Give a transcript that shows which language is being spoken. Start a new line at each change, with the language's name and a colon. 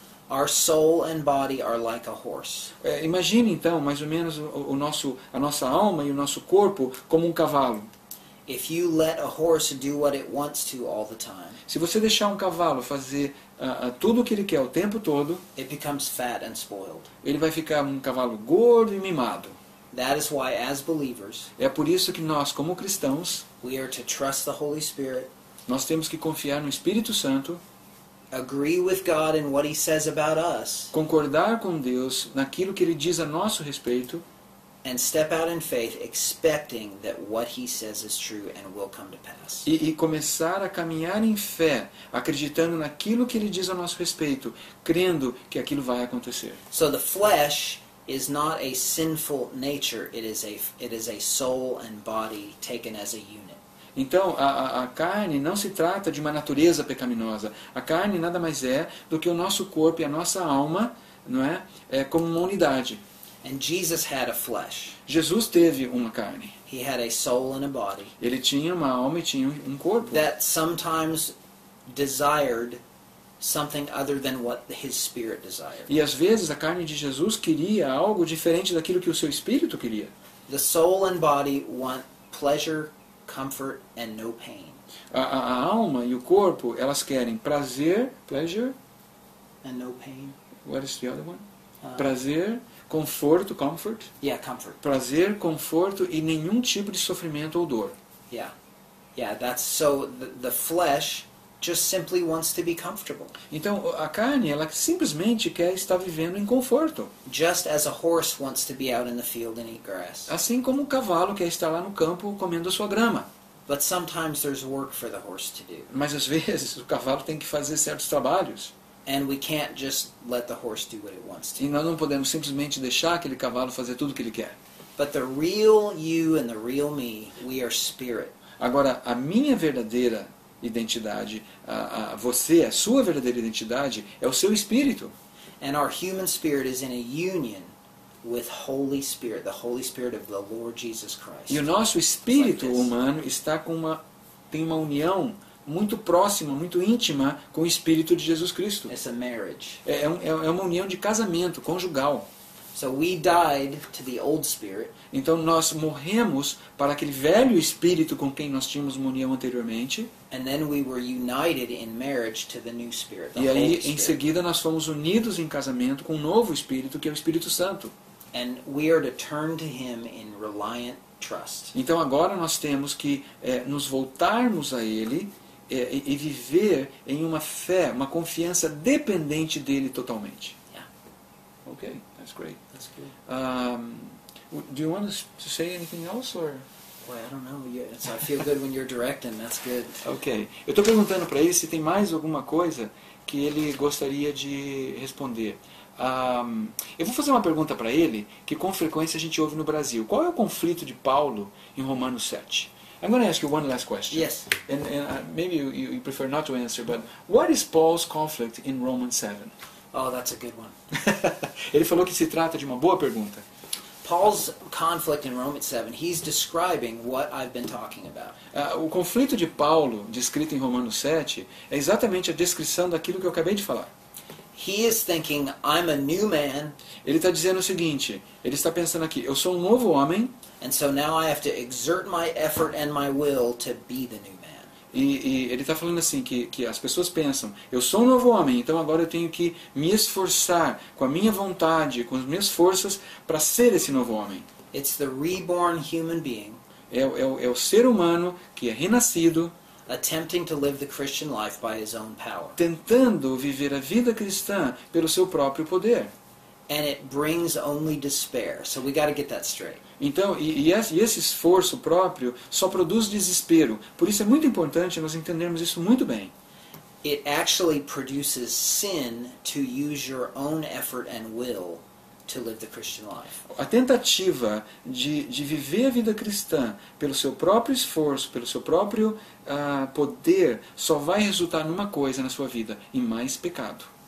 English: Our soul and body are like a horse.
Portuguese: Imagine então, mais ou menos, a nossa alma e o nosso corpo como um cavalo.
English: If you let a horse do what it wants to all the time,
Portuguese: Se você deixar um cavalo fazer tudo o que ele quer o tempo todo,
English: it becomes fat and spoiled.
Portuguese: ele vai ficar um cavalo gordo e mimado.
English: That is why, as believers,
Portuguese: É por isso que nós, como cristãos,
English: we are to trust the Holy Spirit,
Portuguese: nós temos que confiar no Espírito Santo,
English: agree with God in what He says about us,
Portuguese: concordar com Deus naquilo que Ele diz a nosso respeito
English: and step out in faith expecting that what He says is true and will come to pass.
Portuguese: e começar a caminhar em fé, acreditando naquilo que Ele diz a nosso respeito, crendo que aquilo vai acontecer.
English: So the flesh is not a sinful nature, it is a soul and body taken as a unit.
Portuguese: Então, a carne não se trata de uma natureza pecaminosa. A carne nada mais é do que o nosso corpo e a nossa alma, não é? Como uma unidade.
English: And Jesus had a flesh.
Portuguese: Jesus teve uma carne.
English: He had a soul and a body
Portuguese: Ele tinha uma alma e tinha um corpo.
English: that sometimes desired something other than what his spirit desired.
Portuguese: E às vezes a carne de Jesus queria algo diferente daquilo que o seu espírito queria.
English: The soul and body want pleasure, comfort, and no pain.
Portuguese: A alma e o corpo, elas querem prazer,
English: pleasure, And no pain? what is the other one? Uh,
Portuguese: Prazer, conforto,
English: comfort. Yeah, comfort.
Portuguese: Prazer, conforto e nenhum tipo de sofrimento ou dor.
English: Yeah. Yeah, that's so the flesh just simply wants to be comfortable.
Portuguese: Então, a carne, ela simplesmente quer estar vivendo em conforto.
English: Just as a horse wants to be out in the field and eat grass.
Portuguese: Assim como um cavalo quer estar lá no campo comendo a sua grama.
English: But sometimes there's work for the horse to do.
Portuguese: Mas às vezes o cavalo tem que fazer certos trabalhos.
English: And we can't just let the horse do what it wants to.
Portuguese: E nós não podemos simplesmente deixar aquele cavalo fazer tudo o que ele quer.
English: But the real you and the real me, we are spirit.
Portuguese: Agora, a minha verdadeira identidade, você, a sua verdadeira identidade, é o seu espírito.
English: And our human spirit is in a union with Holy Spirit, the Holy Spirit of the Lord Jesus Christ.
Portuguese: E o nosso espírito
English: Like this.
Portuguese: humano está tem uma união muito próxima, muito íntima com o espírito de Jesus Cristo.
English: It's a marriage.
Portuguese: É uma união de casamento conjugal.
English: So we died to the old spirit,
Portuguese: Então nós morremos para aquele velho espírito com quem nós tínhamos uma união anteriormente.
English: and then we were united in marriage to the new spirit, the
Portuguese: E
English: Holy
Portuguese: aí, em
English: Spirit.
Portuguese: seguida, nós fomos unidos em casamento com um novo espírito, que é o Espírito Santo.
English: And we are to turn to Him in reliant trust.
Portuguese: Então agora nós temos que nos voltarmos a Ele e viver em uma fé, uma confiança dependente dele totalmente.
English: Yeah, Ok, that's great. that's good. Do you want to say anything else? Or? Boy, I don't know. Yeah, I feel good when you're directing. That's good. Ok.
Portuguese: Eu estou perguntando para ele se tem mais alguma coisa que ele gostaria de responder. Eu vou fazer uma pergunta para ele que com frequência a gente ouve no Brasil. Qual é o conflito de Paulo em Romanos 7?
English: I'm going to ask you one last question. Yes. And maybe you prefer not to answer, but what is Paul's conflict in Romans 7? Oh, that's a good one.
Portuguese: Ele falou que se trata de uma boa pergunta.
English: Paul's conflict in Romans 7, he's describing what I've been talking about.
Portuguese: O conflito de Paulo, descrito em Romanos 7, é exatamente a descrição daquilo que eu acabei de falar.
English: He is thinking, I'm a new man,
Portuguese: Ele está dizendo o seguinte, ele está pensando aqui, eu sou um novo homem,
English: and so now I have to exert my effort and my will to be the new man.
Portuguese: e ele está falando assim, que as pessoas pensam, eu sou um novo homem, então agora eu tenho que me esforçar com a minha vontade, com as minhas forças, para ser esse novo homem.
English: It's the reborn human being
Portuguese: É o ser humano que é renascido,
English: attempting to live the Christian life by his own power.
Portuguese: tentando viver a vida cristã pelo seu próprio poder.
English: And it brings only despair. So we got to get that straight.
Portuguese: Então, esse esforço próprio só produz desespero. Por isso é muito importante nós entendermos isso muito bem.
English: It actually produces sin to use your own effort and will to live the Christian life.
Portuguese: A tentativa de viver a vida cristã pelo seu próprio esforço, pelo seu próprio poder, só vai resultar numa coisa na sua vida, em mais pecado.